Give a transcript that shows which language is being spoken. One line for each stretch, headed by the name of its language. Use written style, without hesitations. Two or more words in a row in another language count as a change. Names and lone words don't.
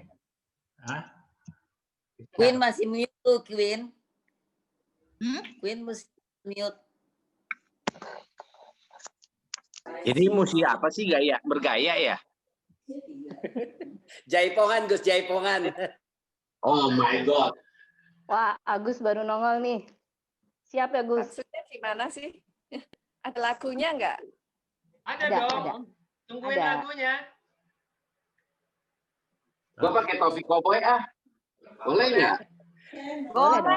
Indonesian: Hah? Queen masih mute tuh, Queen. Queen mesti mute. Jadi mesti apa sih bergaya ya? Jaipongan, Gus, jaipongan.
English: Oh my God.
Indonesian: Wah, Agus baru nongol nih. Siap ya, Gus? Maksudnya gimana sih? Ada lagunya nggak? Ada dong. Tungguin lagunya. Gua pakai topi koboi ah. Boleh nggak? Boleh dong.